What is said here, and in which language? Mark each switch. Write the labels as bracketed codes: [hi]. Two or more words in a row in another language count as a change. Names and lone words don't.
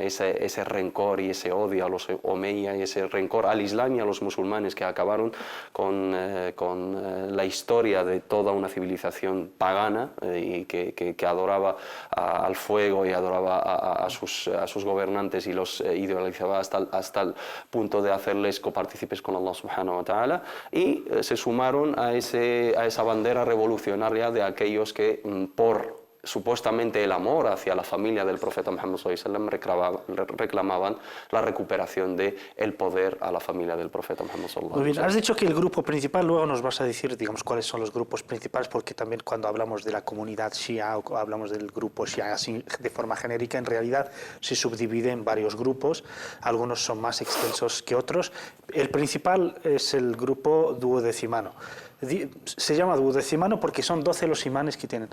[es] Ese rencor y ese odio a los omeya y ese rencor al Islam y a los musulmanes que acabaron con la historia de toda una civilización pagana y que adoraba al fuego y adoraba a sus gobernantes y los idealizaba hasta el punto de hacerles copartícipes con Allah [ar] سبحانه وتعالى, [es] y se sumaron a esa bandera revolucionaria de aquellos que por supuestamente el amor hacia la familia del profeta Muhammad [ar] صلى الله عليه وسلم [es] reclamaban la recuperación del poder a la familia del profeta Muhammad [ar] صلى الله عليه وسلم. [es] Muy bien, has dicho que el grupo principal, luego nos vas a decir, digamos, cuáles son los grupos principales, porque también cuando hablamos de la comunidad Shia o hablamos del grupo Shia así de forma genérica, en realidad se subdivide en varios grupos, algunos son más extensos que otros. El principal es el grupo duodecimano. se llama duodecimano porque son 12 los imanes que tienen.